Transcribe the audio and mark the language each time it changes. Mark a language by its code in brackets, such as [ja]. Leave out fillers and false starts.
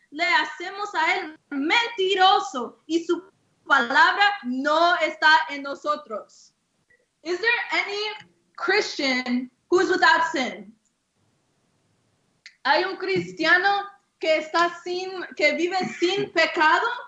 [es] Le hacemos a él mentiroso y su palabra no está en nosotros. [en] Is there any Christian who is without sin? [es] ¿Hay un cristiano que vive sin pecado?